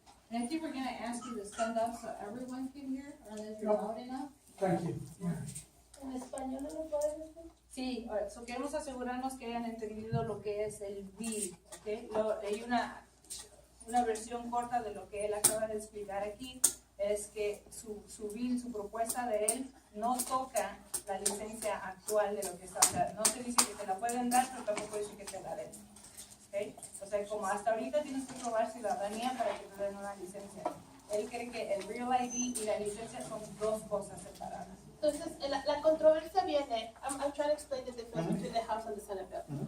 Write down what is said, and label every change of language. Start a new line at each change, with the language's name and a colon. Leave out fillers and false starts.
English: And I think we're gonna ask you to stand up so everyone can hear, unless you're Yep. loud enough. Thank you.
Spanish: ¿En español no lo pueden decir? Sí, so queremos asegurarnos que hayan entendido lo que es el bill, ¿ok? Hay una versión corta de lo que él acaba de explicar aquí, es que su bill, su propuesta de él, no toca la licencia actual de lo que está, o sea, no te dice que te la pueden dar, pero tampoco dice que te la den, ¿ok? O sea, como hasta ahorita tienes que probar ciudadanía para que te den una licencia. Él cree que el Real ID y la licencia son dos cosas separadas. Entonces, la controversia viene,
English: I'm trying to explain the difference between the House and the Senate bill.